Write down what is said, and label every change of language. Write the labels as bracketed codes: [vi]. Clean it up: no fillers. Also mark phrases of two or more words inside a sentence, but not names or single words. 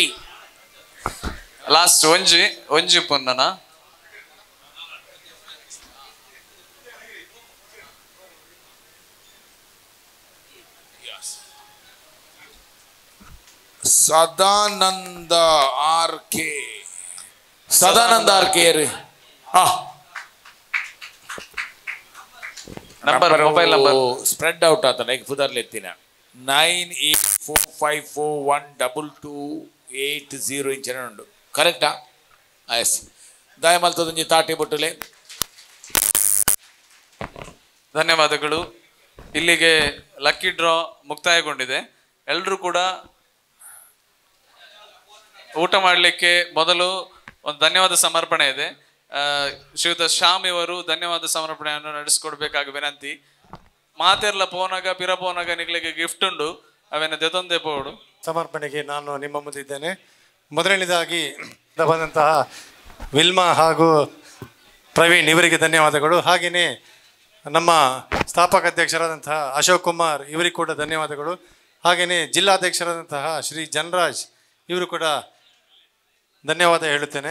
[tcy] ಲಾಸ್ಟ್ ಒಂಜಿ ಪೊನ್ನನ ಸದಾನಂದ ಆರ್ ಕೆ [en] mobile number spread out [tcy] ಆತನ ಈಗ ಪುದರ್ಲೆತ್ತಿನ 9845412280 ಇಂಚಿನ ಉಂಡು ಕರೆಕ್ಟಾ? ಎಸ್ ದಯಮಲ್ತದೊಂಜಿ ತಾಟಿ ಬೊಟ್ಟುಲೆ. [kn] ಧನ್ಯವಾದಗಳು. ಇಲ್ಲಿಗೆ [en] lucky draw [kn] ಮುಕ್ತಾಯಗೊಂಡಿದೆ. ಎಲ್ಲರೂ ಕೂಡ ಊಟ ಮಾಡಲಿಕ್ಕೆ ಮೊದಲು ಒಂದು ಧನ್ಯವಾದ ಸಮರ್ಪಣೆ ಇದೆ. ಶ್ರೀಯುತ ಶ್ಯಾಮ್ ಇವರು ಧನ್ಯವಾದ ಸಮರ್ಪಣೆಯನ್ನು ನಡೆಸಿಕೊಡ್ಬೇಕಾಗಿ ವಿನಂತಿ. [tcy] ಮಾತೆರ್ಲ ಪೋನಾಗ ಪಿರ ಪೋನಾಗ ನಿಗಳಿಗೆ ಗಿಫ್ಟ್ ಉಂಡು ಅವೇನ ದೆತೊಂದೆ ಪೋಡು. [kn] ಸಮರ್ಪಣೆಗೆ ನಾನು ನಿಮ್ಮ ಮುಂದೆ ಇದ್ದೇನೆ. ಮೊದಲನೇದಾಗಿ ಬಂದಂತಹ ವಿಲ್ಮಾ ಹಾಗೂ ಪ್ರವೀಣ್ ಇವರಿಗೆ ಧನ್ಯವಾದಗಳು. ಹಾಗೆಯೇ ನಮ್ಮ ಸ್ಥಾಪಕ ಅಧ್ಯಕ್ಷರಾದಂತಹ ಅಶೋಕ್ ಕುಮಾರ್ ಇವರಿಗೆ ಕೂಡ ಧನ್ಯವಾದಗಳು. ಹಾಗೆಯೇ ಜಿಲ್ಲಾಧ್ಯಕ್ಷರಾದಂತಹ ಶ್ರೀ ಜನರಾಜ್ ಇವರು ಕೂಡ ಧನ್ಯವಾದ ಹೇಳುತ್ತೇನೆ.